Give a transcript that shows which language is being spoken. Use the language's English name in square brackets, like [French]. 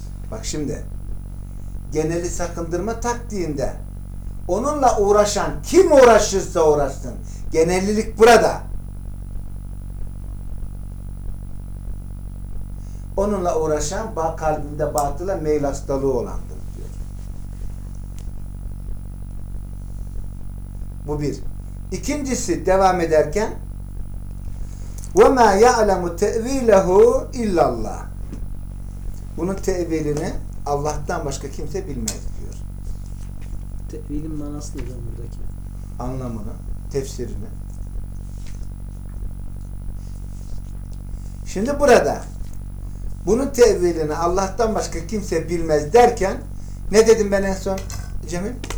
[Turkish] Bak şimdi geneli sakındırma taktiğinde onunla uğraşan kim uğraşırsa uğraşsın genellilik burada. Onunla uğraşan kalbinde batıla meyil hastalığı olandır diyor. Bu bir. İkincisi devam ederken [Arabic] وَمَا يَعْلَمُ تَعْو۪يلَهُ اِلَّا اللّٰهِ. [Turkish] Bunun tevilini Allah'tan başka kimse bilmez diyor. Tevilin manası ne lan buradaki? Anlamını, tefsirini. Şimdi burada bunun tevilini Allah'tan başka kimse bilmez derken ne dedim ben en son Cemil?